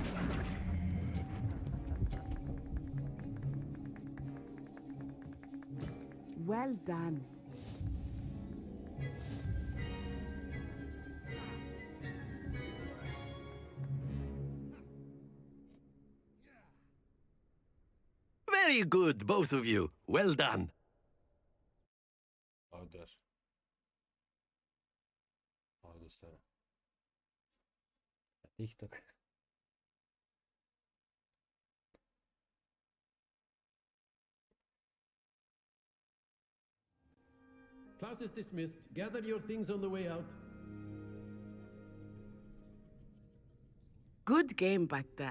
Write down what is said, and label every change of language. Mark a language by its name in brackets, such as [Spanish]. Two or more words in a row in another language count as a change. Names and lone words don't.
[English] Well done. Very good, both of you. Well done. [Greek] Όντως. Όντως τώρα. Κατά τύχη το έκανα. [English] Class is dismissed. Gather your things on the way out. Good game back there.